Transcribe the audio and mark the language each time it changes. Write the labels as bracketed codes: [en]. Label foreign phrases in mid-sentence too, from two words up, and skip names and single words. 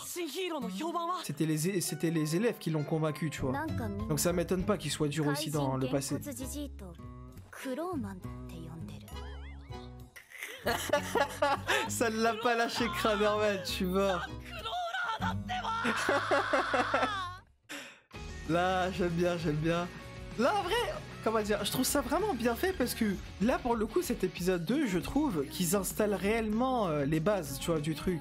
[ja] 新ヒーローの評判は？ [fr] C'était les élèves qui l'ont convaincu, tu vois. [ja] なんかみんな [fr] Donc ça m'étonne pas qu'il soit dur [ja] 怪 [fr] aussi [ja] 人 [fr] dans le [ja] げんこ [fr] passé. [ja] つじじいとクローマンって呼んでる。 [fr] Ça ne l'a pas lâché, Kramerman, tu vois. Là, j'aime bien, j'aime bien. Là, en vrai, comment dire, je trouve ça vraiment bien fait parce que là, pour le coup, cet épisode 2, je trouve qu'ils installent réellement les bases, tu vois, du truc.